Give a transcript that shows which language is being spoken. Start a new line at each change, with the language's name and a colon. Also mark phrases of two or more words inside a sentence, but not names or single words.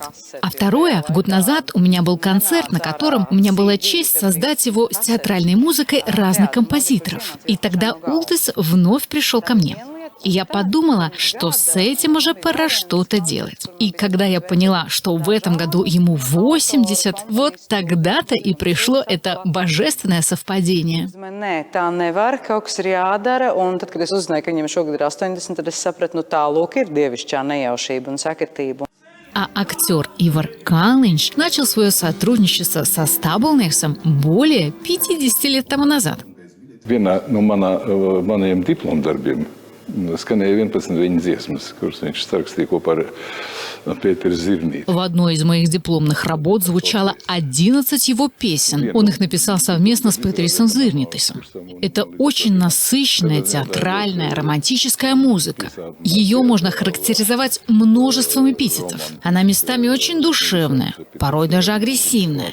Russian: А второе, год назад у меня был концерт, на котором у меня была честь создать его с театральной музыкой разных композиторов. И тогда Улдис вновь пришел ко мне. И я подумала, что с этим уже пора что-то делать. И когда я поняла, что в этом году ему 80, вот тогда-то и пришло это божественное совпадение.
Latvian: Nē, tā nevar, kaut kas ir jādara, un tad, kad es uzzināju, ka viņam šogad ir 80, tad es sapratu, nu tālūk ir dievišķā nejaušība un sakritība.
Russian: А актер Ивар Калинч начал свое сотрудничество со Стабулниксом более 50 лет тому назад.
Latvian: Vienā no maniem diplomdarbiem skanēja 11 viņa dziesmas, kuras viņš sarakstīja kopā ar Pēteru Zirnīti.
Russian: В одной из моих дипломных работ звучало 11 его песен. Он их написал совместно с Петерисом Зирнитисом. Это очень насыщенная, театральная, романтическая музыка. Ее можно характеризовать множеством эпитетов. Она местами очень душевная, порой даже агрессивная.